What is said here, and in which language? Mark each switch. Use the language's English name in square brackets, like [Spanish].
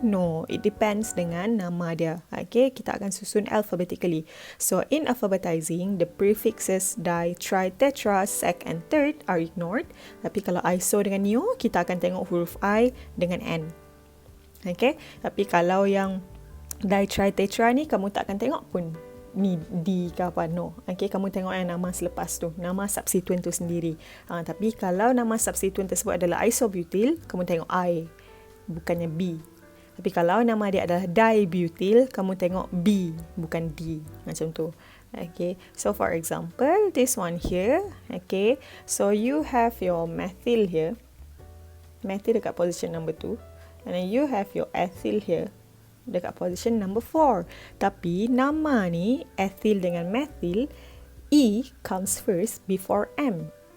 [English] No, it depends [Malay] dengan nama dia. Okay, kita akan susun alphabetically. [English] So in alphabetizing, the prefixes di, tri, tetra, sec and third are ignored. [Malay] Tapi kalau iso dengan neo, kita akan tengok huruf I dengan N. Okay, tapi kalau yang di, tri, tetra ni kamu tak akan tengok pun ni D ke apa, no. Okay, kamu tengok yang nama selepas tu, nama substituent tu sendiri. Tapi kalau nama substituent tersebut adalah isobutyl, kamu tengok I, bukannya B. Tapi kalau nama dia adalah dibutyl, kamu tengok B, bukan D, macam tu. [English] Okay, so for example, this one here, okay, so you have your methyl here, methyl dekat position number 2, and then you have your ethyl here, dekat position number 4. [Malay] Tapi nama ni ethyl dengan methyl, [English] E comes first before M.